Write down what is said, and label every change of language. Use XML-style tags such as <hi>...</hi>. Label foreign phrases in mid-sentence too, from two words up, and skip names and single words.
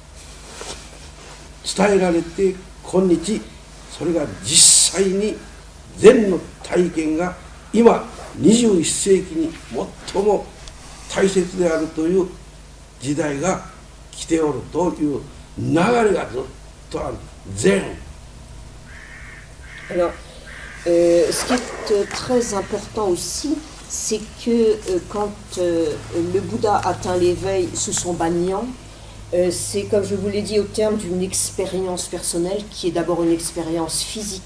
<ja>伝えられて今日、それが実際に禅の体験が今21世紀に最も大切であるという時代が来ておるという流れがずっとある。禅。</ja> <fr>Alors, ce qui est très important aussi, c'est que quand le Bouddha atteint l'éveil, ce sont Banyan, c'est, comme je vous l'ai dit, au terme d'une expérience personnelle qui est d'abord une expérience physique.</fr>